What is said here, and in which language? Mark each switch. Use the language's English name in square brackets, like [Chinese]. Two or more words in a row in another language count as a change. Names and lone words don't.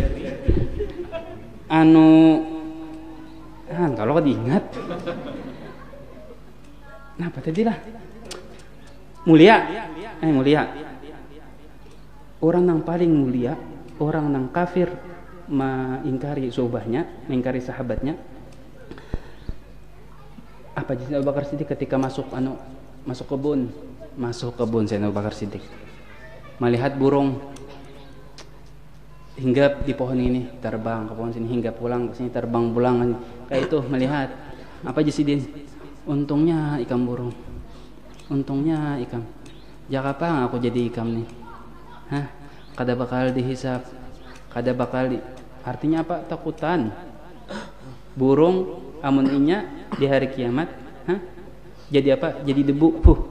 [Banjar] kalau kada ingat apa tadi lah mulia orang yang paling mulia orang yang kafir mengingkari sahabatnya mengingkari sahabatnya apa Sayyidina Abu Bakar Siddiq ketika masuk kebun Sayyidina Abu Bakar Siddiq melihat burung hinggap di pohon ini terbang ke pohon sini hinggap pulang ke sini terbang pulang kayak itu melihat apa Sidin untungnya ikan burung untungnya ikam jaka apa aku jadi ikam nih kada bakal dihisap kada bakal artinya apa takutan burung amun inya di hari kiamat jadi apa jadi debu